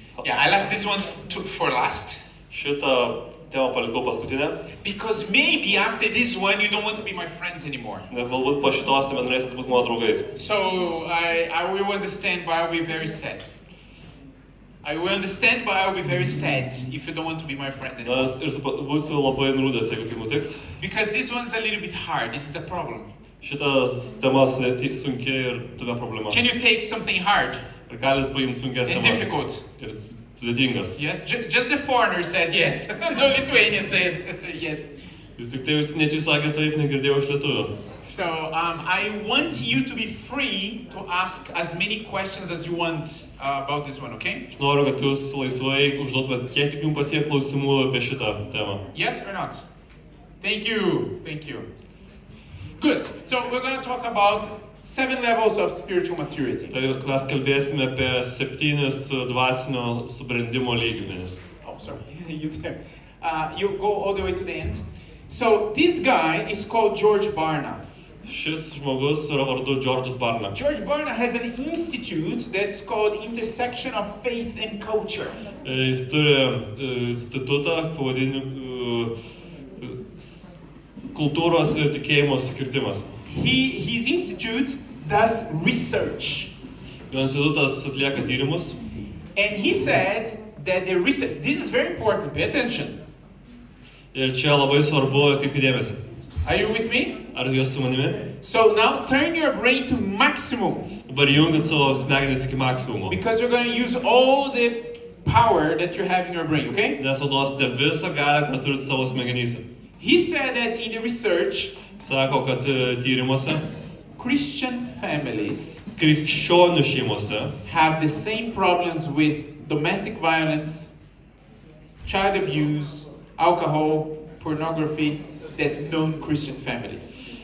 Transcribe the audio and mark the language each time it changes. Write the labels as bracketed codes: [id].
[en] Yeah, I left this one for last. [lt] Šitą temą palikau paskutinę. [en] Because maybe after this one you don't want to be my friends anymore. [lt] Nes galbūt po šitos nebenorėsit būti mano draugais. [en] So I will understand, but I'll be very sad. I will understand, but I'll be very sad if you don't want to be my friend anymore. [lt] Ir būsiu labai nuliūdęs, jeigu tai nutiks. [en] Because this one's a little bit hard. This is the problem. [lt] Šita tema sunki ir tame problema. [en] Can you take something hard? [lt] Ir galit paimti sunkes [en] and [lt] temas. [en] Difficult? [lt] Ir sudėtingas. [en] Yes, just the foreigner said yes. No Lithuanian said yes. [lt] Vis tik tai užsieniečiai sakė taip, negirdėjau iš lietuvių. [en] So I want you to be free to ask as many questions as you want about this one, okay? [lt] Aš noriu, kad jūs laisvai užduotumėt kiek tik jums patie klausimų apie šitą temą. [en] Yes or not? Thank you. Thank you. Good. So we're going to talk about 7 levels of spiritual maturity. [lt] Tai mes kalbėsime apie 7 dvasinio subrendimo lygmenis. [en] Oh, sorry. You go all the way to the end. So this guy is called George Barna. [lt] Šis žmogus yra vardu George'as Barna. [en] George Barna has an institute that's called Intersection of Faith and Culture. [lt] Jis turi institutą pavadinimu kultūros ir tikėjimo skirtimas. [en] His institute does research. [lt] Jo institutas atlieka tyrimus. [en] And he said that the research, this is very important, pay attention. [lt] Ir čia labai svarbu, kaip įdėmėsi. [en] Are you with me? [lt] Ar jūs su manimi? [en] So now turn your brain to maximum. [lt] Dabar jungit savo smegenis iki maksimumo. [en] Because you're going to use all the power that you have in your brain, okay? [lt] Nes naudosite visą galią, ką turit savo smegenyse. [en] He said that in the research, [lt] sako, kad tyrimuose [en] Christian families [lt] krikščionių šeimose [en] have the same problems with domestic violence, child abuse, alcohol, pornography that non-Christian families.